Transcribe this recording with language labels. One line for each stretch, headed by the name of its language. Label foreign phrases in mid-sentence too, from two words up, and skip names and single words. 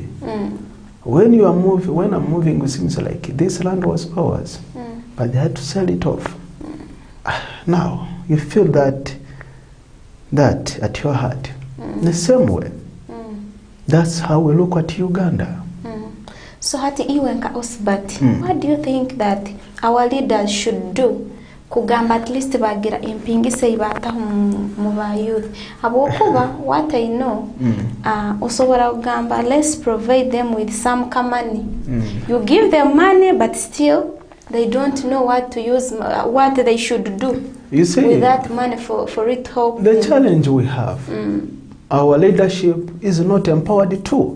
English: When I'm moving, it seems like this land was ours, but they had to sell it off. Now you feel that at your heart. The same way. That's how we look at Uganda.
Tooro: So hati iwe nka Osbat,
English: what do you think that our leaders should do kugamba at least
Tooro: bagira impingise ibata mu ba
English: youth? Abokuba what I know,
Tooro: osobora kugamba
English: let's provide them with some money. You give them money but still they don't know what to use, what they should do. You see, with that money for it help. The challenge we have, our leadership is not empowered too.